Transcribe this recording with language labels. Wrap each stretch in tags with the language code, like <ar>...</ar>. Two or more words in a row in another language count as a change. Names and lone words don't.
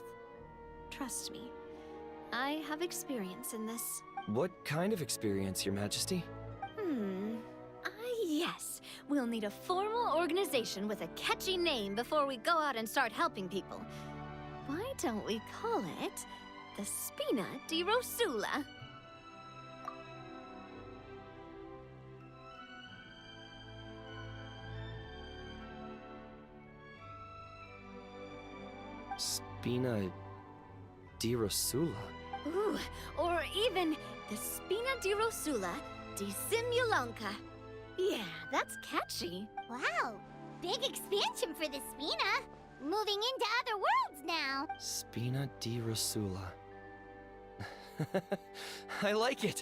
<en>Trust me, I have experience in this. What kind of experience, Your Majesty? Yes. We'll need a formal organization with a catchy name before we go out and start helping people. Why don't we call it the Spina di Rosula? Spina di Rosula? Ooh, or even the Spina di Rosula di Simulanka. Yeah, that's catchy. Wow, big expansion for the Spina. Moving into other worlds now. Spina di Rosula. I like it.</en>